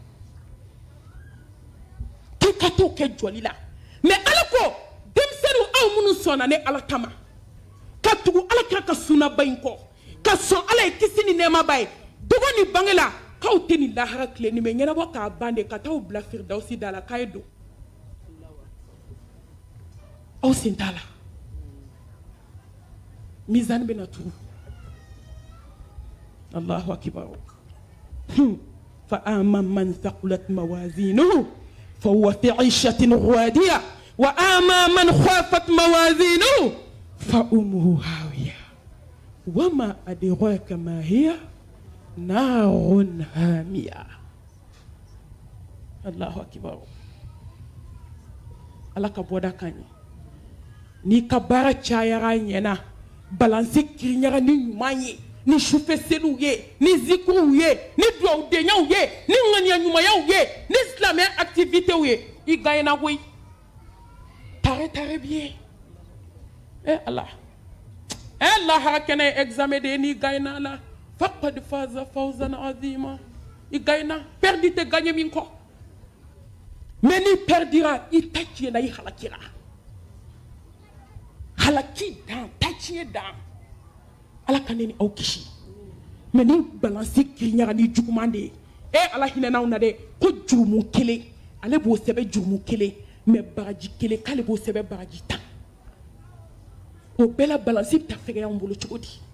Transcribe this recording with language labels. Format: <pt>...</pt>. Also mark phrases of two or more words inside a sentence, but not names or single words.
<bm>k'i ka t'o kɛ jɔli la mais ala ko denmisɛnninw aw minnu sɔnna ne ala kama ka tugu ala kira ka sunaba in kɔ ka sɔn ala ye kisi ni nɛɛmaba ye dogo ni bange la k'aw tɛ nin lahara tile nin bɛ ɲɛnabɔ k'a ban de ka t'aw bila firidawusi da la k'a ye don aw sen t'a la mizani bɛna tugu</bm> <ar>الله أكبر فأما من ثقلت موازينه فهو في عيشة راضية وأما من خافت موازينه فأمه هاوية وما أدراك ما هي نار هامية الله أكبر</ar> <bm>ala ka bɔda ka ɲɛ n'i ka baara cayara ɲɛna balansi kiriɲaga ni ɲuman ye ni sufɛ seliw ye ni zikruw ye ni duwawudenyaw ye ni ŋaniya ɲumanyaw ye ni silamɛ activitéw ye i gagnera koyi tare bien Allah lahara kɛnɛ examen de ye n'i gagnera la</bm> <ar>فقد فاز فوزا عظيما</ar> <bm>i gagnera perdi tɛ gagner min kɔ mais n'i perdira i ta tiɲɛna i halakira halaki dan ta tiɲɛ dan ala ka ne ni aw kisi mais ni balansi kiriɲaga ni juguman de ye ala hinɛnaw na dɛ ko jurumu kelen ale b'o sɛbɛ jurumu kelen mais baraji kelen k'ale b'o sɛbɛ baraji 10 o bɛɛ la balansi bɛ taa fɛgɛya anw bolo cogo di</bm>